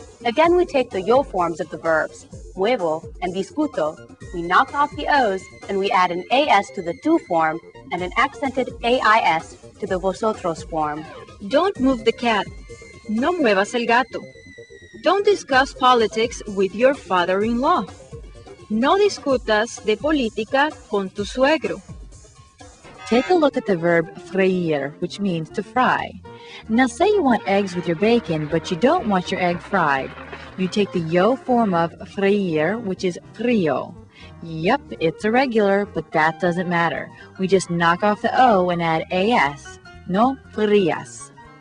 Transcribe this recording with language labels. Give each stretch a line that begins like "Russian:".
English: Again, we take the yo forms of the verbs, muevo and discuto. We knock off the O's and we add an AS to the tú form and an accented AIS to the vosotros form. Don't move the cat.
Spanish: No muevas el gato.
English: Don't discuss politics with your father-in-law.
Spanish: No discutas de política con tu suegro.
English: Take a look at the verb freír, which means to fry. Now say you want eggs with your bacon, but you don't want your egg fried. You take the yo form of freír, which is frío. Yep, it's irregular, but that doesn't matter. We just knock off the O and add as.
Spanish: No frías.